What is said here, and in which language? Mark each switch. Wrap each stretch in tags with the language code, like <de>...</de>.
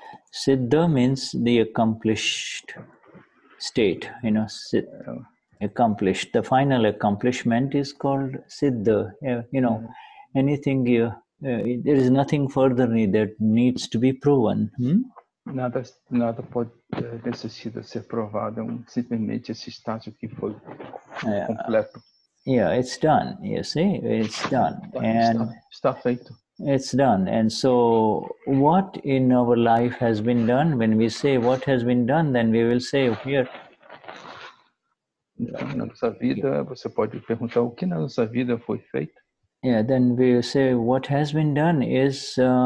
<en>Siddha means the accomplished state, accomplished. The final accomplishment is called Siddha. Anything there is nothing further that needs to be proven.</en> <pt>Nada necessita ser provado, simplesmente esse estágio que foi completo.</pt> <en>Yeah, it's done. You see, it's done,</en> <pt>Está feito.</pt> <en>It's done. And so what in our life has been done? When we say what has been done, then we will say here.</en> <pt>Na nossa vida, você pode perguntar o que na nossa vida foi feito.</pt> <en>Yeah, then we will say what has been done is</en>